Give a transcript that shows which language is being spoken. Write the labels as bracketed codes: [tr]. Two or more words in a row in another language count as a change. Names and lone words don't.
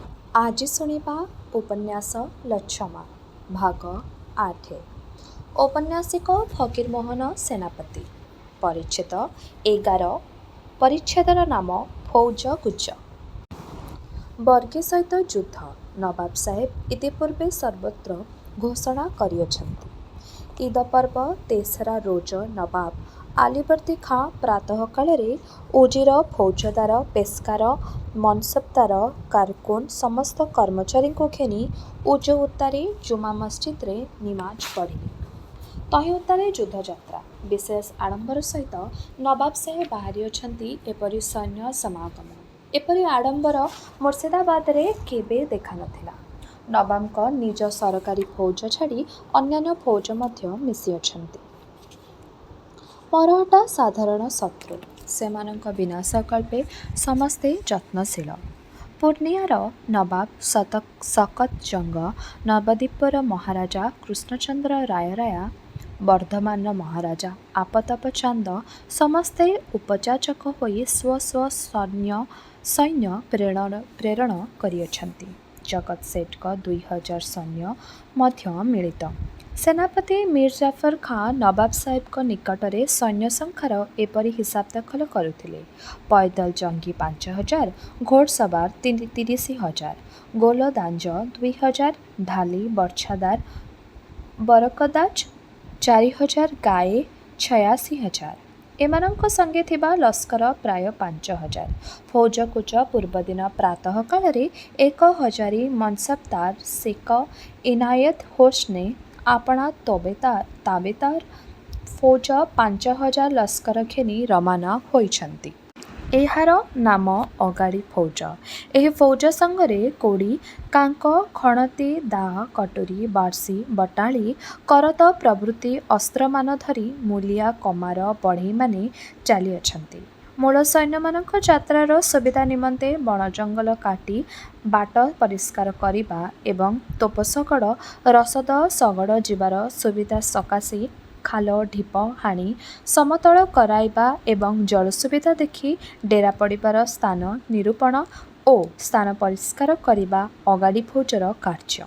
[or] ଆଜ ଶୁଣା ଉପନ୍ୟାସ ଲଚ୍ଛମା ଭାଗ 8। ଔପନ୍ୟାସିକ ଫକୀରମୋହନ ସେନାପତି। ପରିଚ୍ଛେଦ 11। ପରିଚ୍ଛେଦର ନାମ ଫଉଜ ଗୁଜ। ବର୍ଗେ ସହିତ ଯୁଦ୍ଧ ନବାବ ସାହେବ ଇତିପୂର୍ବେ ସର୍ବତ୍ର ଘୋଷଣା କରିଅଛନ୍ତି। ଈଦ ପର୍ବ ତେସରା ରୋଜ ନବାବ ଆଲୀବର୍ଦ୍ଦୀ ଖାଁ ପ୍ରାତଃ କାଳ ଉଜିର ଫଉଜଦାର ପେଶକାର ମନସବଦାର କାରକୁନ ସମସ୍ତ କର୍ମଚାରୀ କୁ ଘେନି ଉଜ ଉତାରେ ଜୁମା ମସଜିଦ ରେ ନିମାଜ ପଢ଼ିଲେ। ତହିଁ ଉତାରେ ଯୁଦ୍ଧଯାତ୍ରା ବିଶେଷ ଆଡ଼ମ୍ବର ସହିତ ନବାବ ସାହେବ ବାହାରି ଅଛନ୍ତି। ଏପରି ସୈନ୍ୟ ସମାଗମ ଏପରି ଆଡ଼ମ୍ବର ମୁର୍ଶିଦାବାଦ ରେ କେବେ ଦେଖା ନଥିଲା। ନବାବଙ୍କ ନିଜ ସରକାରୀ ଫଉଜ ଛାଡ଼ି ଅନ୍ୟାନ୍ୟ ଫଉଜ ମଧ୍ୟ ମିଶି ଅଛନ୍ତି। ମରହଟା ସାଧାରଣ ଶତ୍ରୁ ସେମାନଙ୍କ ବିନାଶ କଳ୍ପେ ସମସ୍ତେ ଯତ୍ନଶୀଳ। ପୂର୍ଣ୍ଣିଆର ନବାବ ସକତ ଜଙ୍ଗ, ନବଦ୍ୱୀପର ମହାରାଜା କୃଷ୍ଣଚନ୍ଦ୍ର ରାୟରାୟା, ବର୍ଦ୍ଧମାନ ମହାରାଜା ଆପତାପ ଚାନ୍ଦ ସମସ୍ତେ ଉପଯାଚକ ହୋଇ ସ୍ୱ ସ୍ୱ ସୈନ୍ୟ ପ୍ରେରଣ କରିଅଛନ୍ତି। ଜଗତ ସେଠ 2000 ସୈନ୍ୟ ମଧ୍ୟ ମିଳିତ। ସେନାପତି ମୀର ଜାଫର ଖାଁ ନବାବ ସାହେବ ନିକଟରେ ସୈନ୍ୟ ସଂଖ୍ୟାର ଏପରି ହିସାବ ଦାଖଲ କରୁଥିଲେ। ପଇଦଳ ଜଙ୍ଗୀ 5000, ଘୋଡ଼ସବାର 30,000, ଗୋଲନ୍ଦାଜ 2000, ଢାଲୀ ବର୍ଚ୍ଛାଦାର ବରକନ୍ଦାଜ 4000, ଗାଏ 86,000। ଏମାନଙ୍କ ସଙ୍ଗେ ଥିବା ଲସ୍କର ପ୍ରାୟ 5000। ଫଉଜକୁଚ ପୂର୍ବଦିନ ପ୍ରାତଃ କାଳ 1000 ମନସବଦାର ଶେଖ ଇନାୟତ ହୋସେନ ଆପଣା ତାବେଦାର ଫଉଜ 5000 ଲସ୍କର ଘେନି ରୱାନା ହୋଇଛନ୍ତି। ଏହାର ନାମ ଅଗାଡ଼ି ଫଉଜ। ଏହି ଫଉଜ ସଙ୍ଗରେ କୋଡ଼ି, କାଙ୍କ, ଖଣତି, ଦାହ, କଟୋରୀ, ବାର୍ସି, ବଟାଲି, କରତ ପ୍ରଭୃତି ଅସ୍ତ୍ରମାନ ଧରି ମୂଲିଆ କମାର ବଢ଼େଇ ମାନେ ଚାଲି ଅଛନ୍ତି। ମୂଳ ସୈନ୍ୟମାନଙ୍କ ଯାତ୍ରାର ସୁବିଧା ନିମନ୍ତେ ବଣ ଜଙ୍ଗଲ କାଟି ବାଟ ପରିଷ୍କାର କରିବା ଏବଂ ତୋପସଗଡ଼ ରସଦ ସଗଡ଼ ଯିବାର ସୁବିଧା ସକାଶେ ଖାଲ ଢିପ ହାଣି ସମତଳ କରାଇବା ଏବଂ ଜଳ ସୁବିଧା ଦେଖି ଡେରା ପଡ଼ିବାର ସ୍ଥାନ ନିରୂପଣ ଓ ସ୍ଥାନ ପରିଷ୍କାର କରିବା ଅଗାଡ଼ି ଫଉଜର କାର୍ଯ୍ୟ।